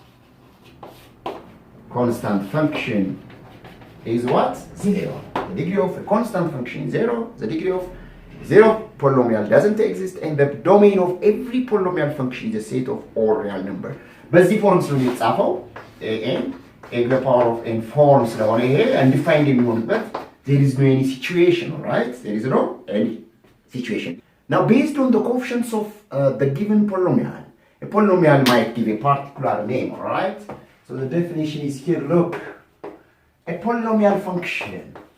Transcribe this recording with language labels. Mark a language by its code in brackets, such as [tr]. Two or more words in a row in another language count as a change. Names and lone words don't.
[en] Constant function is what? 0. The degree of a constant function is 0. The degree of zero polynomial doesn't exist, and the domain of every polynomial function is a set of all real number. [am] በዚህ ፎርም ስለሆነ የተጻፈው [en] an x the power of n [am] ፎርም ስለሆነ ይሄ undefined የሚሆንበት [en] there is no any situation, right? There is no any situation. Now based on the coefficients of the given polynomial, a polynomial might give a particular name, right? So So the definition is here, look. A polynomial function.